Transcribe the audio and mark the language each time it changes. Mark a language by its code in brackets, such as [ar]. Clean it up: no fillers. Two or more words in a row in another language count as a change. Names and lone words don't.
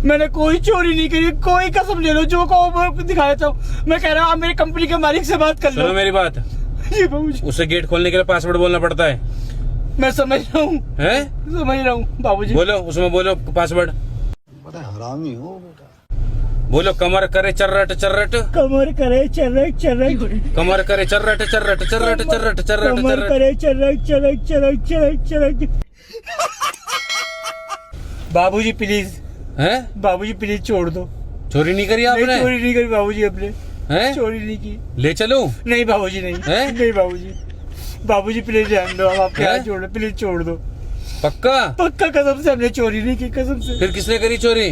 [hi] मैंने कोई चोरी नहीं करी, कोई कसम ले लो जो को दिखा देता हूँ। मैं कह रहा हूँ आप मेरी कंपनी के मालिक से बात कर सुनो लो। मेरी बात। जी बाबूजी। उसे गेट खोलने के लिए पासवर्ड बोलना पड़ता है। मैं समझ रहा हूँ, हैं? समझ रहा हूँ बाबूजी। बोलो उसमें बोलो पासवर्ड। बोलो कमर करे चर्रट चर्रट। कमर करे चर्रट चर्रट। कमर करे चर्रट चर्रट चर्रट चर्रट चर्रट कमर चर्रट। करे चर्रट चर्रट चर्रट चर्रट चर्रट। बाबूजी प्लीज, हैं? बाबूजी प्लीज छोड़ दो। चोरी नहीं करी नहीं आपने? चोरी नहीं करी बाबूजी, अपने हैं? चोरी नहीं की। ले चलूं? नहीं बाबूजी नहीं। हैं? नहीं बाबूजी। बाबूजी प्लीज रहने दो, हम आपके हैं? हाथ जोड़ रहे, प्लीज छोड़ दो। पक्का? पक्का कसम से हमने चोरी नहीं की, कसम से। फिर किसने करी चोरी?